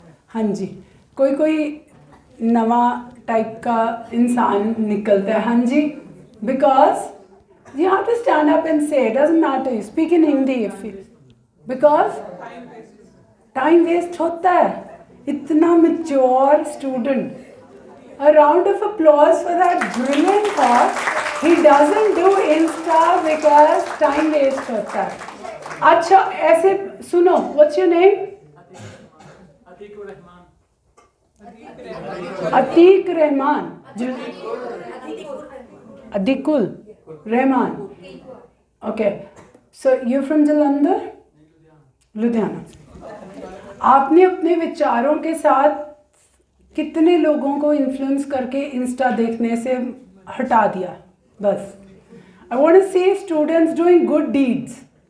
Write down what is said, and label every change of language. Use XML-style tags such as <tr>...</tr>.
<hi>हाँ जी, कोई नवा टाइप का इंसान निकलता है, हाँ जी,</hi> <en>because you have to stand up and say, it doesn't matter, you speak in Hindi if you, because</en> <hi>time waste होता है। इतना mature student,</hi> <en>a round of applause for that brilliant thought. He doesn't do Insta because time waste</en> <hi>होता है। अच्छा ऐसे सुनो,</hi> <en>what's your name?</en> <hi>Atiq Rahman, अदीकुल Rahman.</hi> <en>Okay, so you're from Jalandhar?</en> <hi>Ludhiana. आपने अपने विचारों के साथ कितने लोगों को इन्फ्लुएंस करके इंस्टा देखने से हटा दिया?</hi> <en>बस I want to see students doing good deeds.</en>